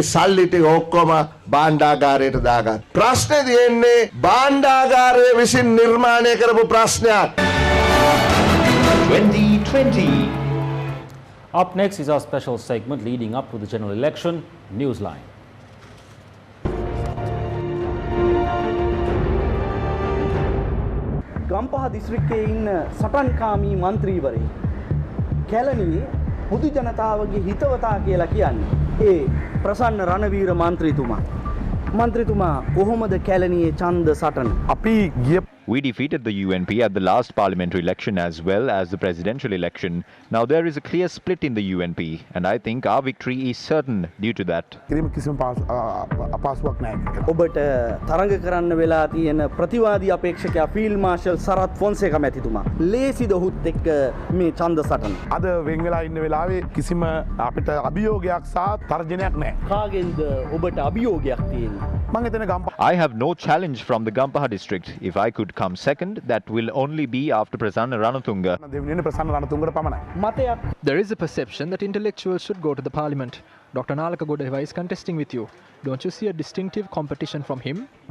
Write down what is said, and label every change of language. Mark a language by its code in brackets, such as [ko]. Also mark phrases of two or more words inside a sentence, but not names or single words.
[en] 2020. Up next is our special segment leading up to the general election, Newsline. [si] ගම්පහ දිස්ත්‍රික්කයේ ඉන්න සටන්කාමී මන්ත්‍රීවරේ කැලණියේ පොදු ජනතාවගේ හිතවතා කියලා කියන්නේ ඒ ප්‍රසන්න රණවීර මන්ත්‍රීතුමා කොහොමද කැලණියේ ඡන්ද සටන [en] අපි We defeated the UNP at the last parliamentary election as well as the presidential election. Now there is a clear split in the UNP and I think our victory is certain due to that. [si] ඔබට තරඟ කරන්න වෙලා තියෙන ප්‍රතිවාදී අපේක්ෂකයා ෆීල්ඩ් මාර්ෂල් සරත් ෆොන්සේකා මැතිතුමා ලේසිද ඔහුත් එක්ක මේ ඡන්ද සටන අද වෙන් වෙලා ඉන්න වෙලාවේ කිසිම අපිට අභියෝගයක් සහ තර්ජනයක් නැහැ. කාගෙන්ද ඔබට අභියෝගයක් තියෙන්නේ? මම හිතන්නේ [en] I have no challenge from the Gampaha district. If I could come second, that will only be after Prasanna Ranatunga. There is a perception that intellectuals should go to the parliament. Dr. Nalaka Godeva is contesting with you. Don't you see a distinctive competition from him?